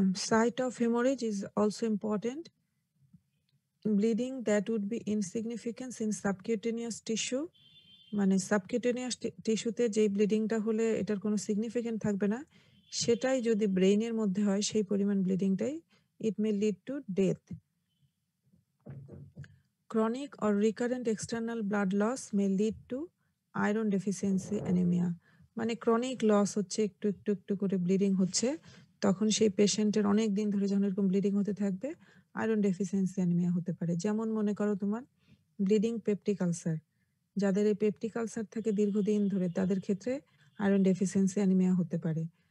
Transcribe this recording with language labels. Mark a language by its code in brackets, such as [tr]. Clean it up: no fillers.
[en] Site of hemorrhage is also important. Bleeding that would be insignificant in subcutaneous tissue, [bn] মানে subcutaneous টিস্যুতে যেই ব্লিডিংটা হলে এটার কোনো সিগনিফিকেন্ট থাকবে না, সেটাই যদি ব্রেইনের মধ্যে হয় সেই পরিমাণ ব্লিডিংটাই, [en] It may lead to death. Chronic or recurrent external blood loss may lead to iron deficiency anemia. [bn] মানে ক্রনিক লস হচ্ছে, একটু একটু একটু করে ব্লিডিং হচ্ছে, তখন সেই পেশেন্টের অনেক দিন ধরে যখন এরকম ব্লিডিং হতে থাকবে, আয়রন ডেফিসিয়েন্সি অ্যানিমিয়া হতে পারে। যেমন মনে করো তোমার ব্লিডিং পেপটিক আলসার, যাদের এই পেপটিক আলসার থাকে দীর্ঘদিন ধরে, তাদের ক্ষেত্রে আয়রন ডেফিসিয়েন্সি অ্যানিমিয়া হতে পারে।